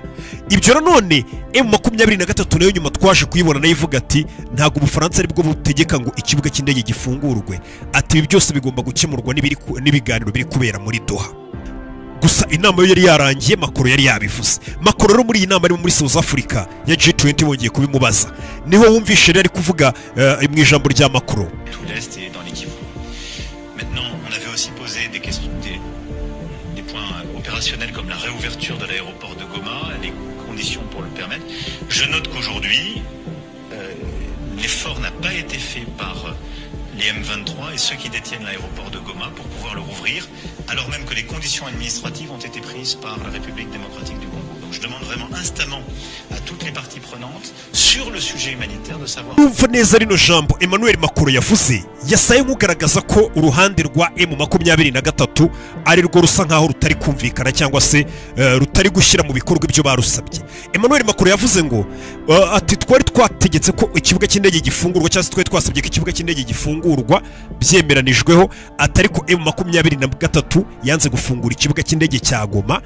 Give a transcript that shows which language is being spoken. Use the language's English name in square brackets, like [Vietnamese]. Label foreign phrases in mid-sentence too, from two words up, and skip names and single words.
[Kinyarwanda] Ibyo nanone M23 nayo nyuma twaje kuyibona nayo ivuga ati ntago Ubufaransa aribwo butegeka ngo ikibuga cy'indege gifungurwe, ati ibi byose bigomba gukemurwa n'ibiganiro biri kubera muri Doha. Gusa inama yo yari yarangiye Macron yari yabivuze. Macron rero muri iyi nama ari muri South Africa ya G20 bongeye kubimubaza niho wumvishe ari kuvuga mu ijambo rya Macron. [French] Maintenant, on avait aussi posé des questions, des points opérationnels comme la réouverture de l'aéroport de Goma, les conditions pour le permettre. Je note qu'aujourd'hui, l'effort n'a pas été fait par les M23 et ceux qui détiennent l'aéroport de Goma pour pouvoir le rouvrir, alors même que les conditions administratives ont été prises par la République démocratique du Congo. Donc je demande vraiment instamment à toutes les parties prenantes sur le sujet humanitaire de savoir... [Kinyarwanda] neza rino jambo Emmanuel Macron yavuze yasaye nk'ugaragaza ko uruhande rwa M23 ari rwo rusa nkaho rutari kumvikana cyangwa se rutari gushyira mu bikorwa ibyo barusabye. Emmanuel Macron yavuze ngo ati twari twategetse ko ikibuga cy'indege gifungurwa cyangwa se twari twasabye ko ikibuga cy'indege gifungurwa byemeranijweho, atari ko M23 yanze gufungura ikibuga cy'indege cya Goma.